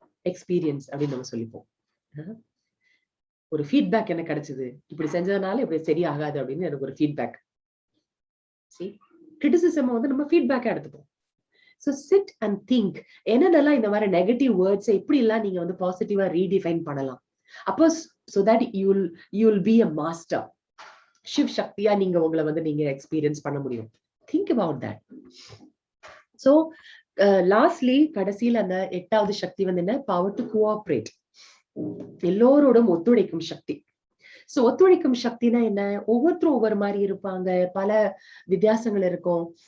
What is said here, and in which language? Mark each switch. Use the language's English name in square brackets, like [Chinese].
[Tamil] Experience அப்படின்னு நம்ம சொல்லிப்போம். ஒரு ஃபீட்பேக் என்ன கிடைச்சது, இப்படி செஞ்சதுனால இப்படி சரியாகாது அப்படின்னு எனக்கு ஒரு ஃபீட்பேக். கிரிட்டிசிசம் நம்ம ஃபீட்பேக்கா எடுத்துப்போம். [English] So sit and think, [Tamil] என்னென்னலாம் இந்த மாதிரி நெகட்டிவ் வேர்ட்ஸ் இப்படி எல்லாம் நீங்க பாசிட்டிவா ரீடிஃபைன் பண்ணலாம். அப்போ [English] so that you'll be a master. [Tamil] சிவ் சக்தியா நீங்க உங்களை நீங்க எக்ஸ்பீரியன்ஸ் பண்ண முடியும். [English] Think about that. So lastly, [Tamil] கடைசியில அந்த 8வது சக்தி என்ன? [English] Power to cooperate. [Tamil] எல்லோரோடும் ஒத்துழைக்கும் சக்தி. சோ ஒத்துழைக்கும் சக்தினா என்ன? ஒவ்வொருத்தரும் ஒவ்வொரு மாதிரி இருப்பாங்க, பல வித்தியாசங்கள் இருக்கும்.